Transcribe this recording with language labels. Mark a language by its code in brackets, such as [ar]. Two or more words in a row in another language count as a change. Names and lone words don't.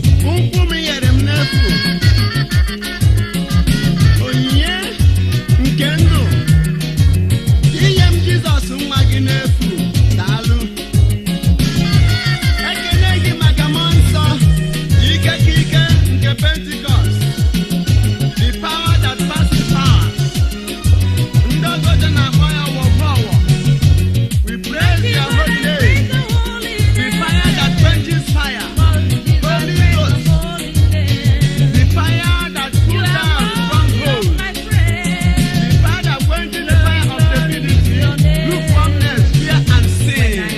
[ig] Ụkwụ m nyere m n'efu. Onyinye nke ndụ. Inye m Jizọs nwa gị n'efu. Daalụ. Ekele gị maka mmụọ nsọ. Ike ka ike nke Pentecost. [en] The power that passes power. [ig] Ndị ọgọdọ na-akpọ ya ọwọ ọwọ. [en] We praise your holy name. The fire that quenches fire. Holy Ghost. The fire that puts down strongholds. The fire that quenches the fire of stupidity, lukewarmness, fear and sin.